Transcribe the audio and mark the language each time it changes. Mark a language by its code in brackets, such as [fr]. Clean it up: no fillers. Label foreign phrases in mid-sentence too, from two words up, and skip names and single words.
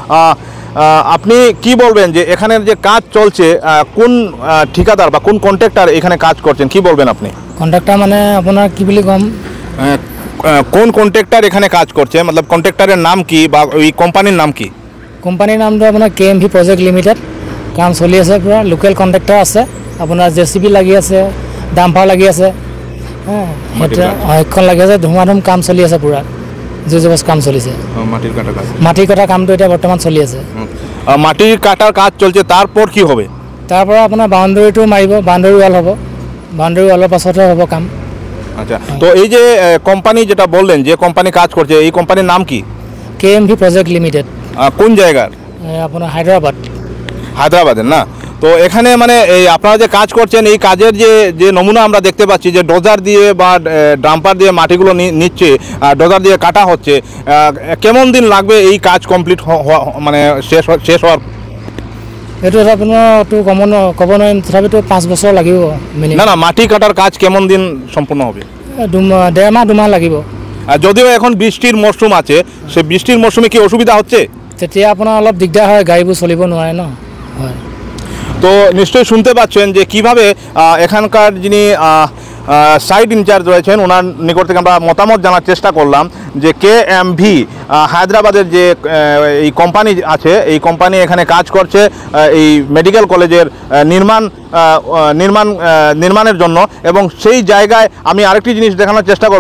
[bn] আপনি কি বলবেন যে এখানের যে কাজ চলছে কোন ঠিকাদার বা কোন কন্ট্রাক্টর এখানে কাজ করছেন, কি বলবেন আপনি? কন্ট্রাক্টর মানে আপনার কি বলি কম কোন কন্ট্রাক্টর এখানে কাজ করছে, मतलब কন্ট্রাক্টরের নাম কি বা ওই কোম্পানির নাম কি? [as] কোম্পানির নামটো আপোনাৰ KMV প্ৰজেক্ট লিমিটেড। কাম চলি আছে, পুৰা লোকেল কন্ট্রাক্টর আছে, আপোনাৰ JCB লাগি আছে, ডাম্পাৰ লাগি আছে, সেইখন লাগি আছে, ধুমাধুম কাম চলি আছে, পুৰা জোৰজবস্ত কাম চলিছে। মাটি কটা কামটো এতিয়া বৰ্তমান চলি আছে। [bn] মাটির কাটার কাজ চলছে, তারপর কি হবে? [as] তারপর আপনার বাউন্ডারিটো মারিব, [en] boundary wall [as] হ'ব, বাউন্ডারি ওয়ালের পাছতহে হ'ব কাম। [bn] আচ্ছা, তো এই যে কোম্পানি যেটা বললেন যে কোম্পানি কাজ করছে এই কোম্পানির নাম কি? [as] KMV প্রজেক্ট লিমিটেড। [bn] কোন জায়গার? আপনার হায়দ্রাবাদের না? তো এখানে মানে এই আপনারা যে কাজ করছেন এই কাজের যে নমুনা আমরা দেখতে পাচ্ছি যে ডোজার দিয়ে বা ডাম্পার দিয়ে মাটিগুলো নিচ্ছে, ডোজার দিয়ে কাটা হচ্ছে, কেমন দিন লাগবে এই কাজ কমপ্লিট মানে শেষ হওয়ার? [as] এইটো আপোনাৰ তো ক'ব নোৱাৰিম, তথাপিতো 5 বছৰ লাগিব মিনিমাম। [bn] না, মাটি কাটার কাজ কেমন দিন সম্পূর্ণ হবে? [as] 1.5 মাহ 2 মাহ লাগিব। [bn] যদিও এখন বৃষ্টির মরশুম আছে, সে বৃষ্টির মরশুমে কি অসুবিধা হচ্ছে? [as] তেতিয়া আপোনাৰ অলপ দিগদাৰ হয়, গাড়ীবোৰ চলিব নোৱাৰে ন। হয়, [bn] তো নিশ্চয়ই শুনতে পাচ্ছেন যে কিভাবে এখানকার যিনি [en] site in-charge [bn] রয়েছেন ওনার নিকট থেকে আমরা মতামত জানার চেষ্টা করলাম যে KMV হায়দ্রাবাদের যে এই কোম্পানি আছে এই কোম্পানি এখানে কাজ করছে এই [en] medical college [bn] নির্মাণের জন্য এবং সেই জায়গায় আমি আরেকটি জিনিস দেখানোর চেষ্টা করব।